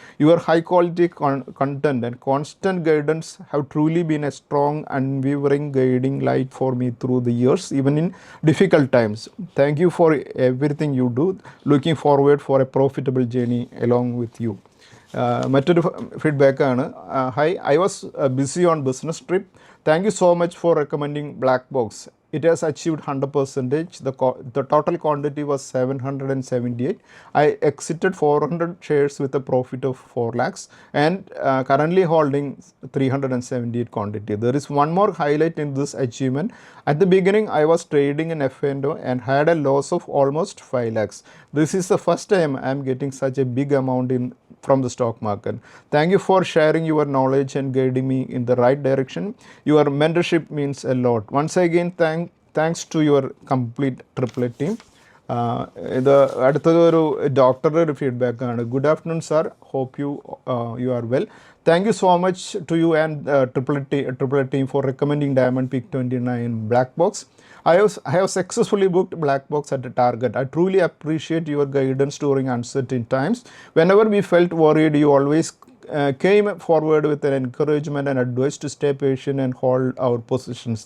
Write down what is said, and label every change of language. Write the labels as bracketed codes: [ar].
[en] Your high quality content and constant guidance have truly been a strong, unwavering guiding light for me through the years, even in difficult times. Thank you for everything you do. Looking forward for a profitable journey along with you. [ml] മറ്റൊരു ഫീഡ്ബാക്കാണ്, [en] Hi, I was busy on business trip. Thank you so much for recommending Black Box. It has achieved 100%. The total quantity was 778. I exited 400 shares with a profit of 4 lakhs and currently holding 378 quantity. There is one more highlight in this achievement. At the beginning, I was trading in F&O and had a loss of almost 5 lakhs. This is the first time I am getting such a big amount from the stock market. Thank you for sharing your knowledge and guiding me in the right direction. Your mentorship means a lot. Once again, thanks to your complete AAA team. [ml] ഇത് അടുത്തതൊരു ഡോക്ടറുടെ ഒരു ഫീഡ്ബാക്കാണ്. [en] Good afternoon sir, hope you are well. Thank you so much to you and AAA team for recommending Diamond Peak 29 Black Box. I have successfully booked Black Box at a target. I truly appreciate your guidance during uncertain times. Whenever we felt worried, you always came forward with an encouragement and advice to stay patient and hold our positions.